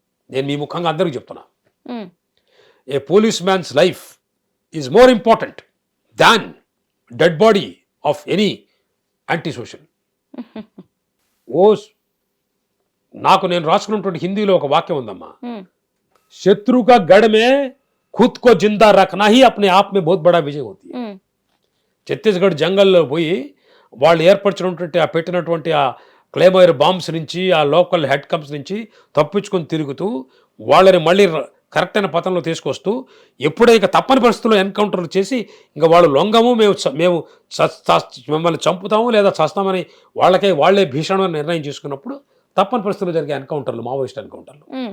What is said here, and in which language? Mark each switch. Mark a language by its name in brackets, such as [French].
[Telugu] నేను మీ ముఖంగా అందరికీ చెప్తున్నా, [English] A police man's life is more important than dead body of any anti social. [Telugu] నాకు నేను రాసుకున్నటువంటి హిందీలో ఒక వాక్యం ఉందమ్మా, శత్రువుగా గడమే [Hindi] खुद को जिंदा रखना ही अपने आप में बहुत बड़ा विजय होती है. [Telugu] ఛత్తీస్గఢ్ జంగల్లో పోయి వాళ్ళు ఏర్పరిచినటువంటి ఆ పెట్టినటువంటి ఆ క్లేమైర్ బాంబ్స్ నుంచి ఆ లోకల్ హెడ్ కంప్స్ నుంచి తప్పించుకొని తిరుగుతూ వాళ్ళని మళ్ళీ కరెక్ట్ అయిన పథంలో తీసుకొస్తూ ఎప్పుడైతే తప్పని పరిస్థితుల్లో ఎన్కౌంటర్లు చేసి ఇంకా వాళ్ళు లొంగము మేము మిమ్మల్ని చంపుతాము లేదా చస్తామని వాళ్ళే భీషణమైన నిర్ణయం చేసుకున్నప్పుడు తప్పని పరిస్థితుల్లో జరిగే ఎన్కౌంటర్లు మావోయిస్ట్ ఎన్కౌంటర్లు.